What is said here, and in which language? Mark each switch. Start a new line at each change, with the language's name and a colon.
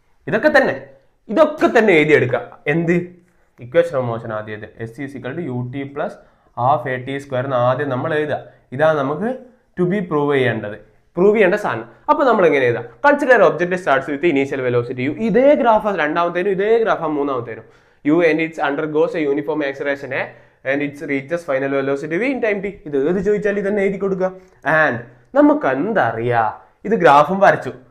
Malayalam: ഇതൊക്കെ തന്നെ എഴുതിയെടുക്കുക. എന്ത് ഇക്വേഷൻ ഓഫ് മോഷൻ ആദ്യം S is equal to you T plus half A T square എന്ന് ആദ്യം നമ്മൾ എഴുതുക. ഇതാണ് നമുക്ക് ടു ബി പ്രൂവ് ചെയ്യേണ്ട സാധനം. അപ്പൊ നമ്മൾ എങ്ങനെ എഴുതാം,
English: Consider object starts with initial velocity u.
Malayalam: ഇതേ ഗ്രാഫ് രണ്ടാമത്തേനും ഇതേ graph മൂന്നാമത്തേനും.
English: u and its undergoes a uniform acceleration and it reaches final velocity v in time t.
Malayalam: ഇത് ഏത് ചോദിച്ചാൽ ഇതന്നെ എഴുതി കൊടുക്കുക. ആൻഡ് നമുക്ക് എന്തറിയാ, ഇത് ഗ്രാഫും വരച്ചു.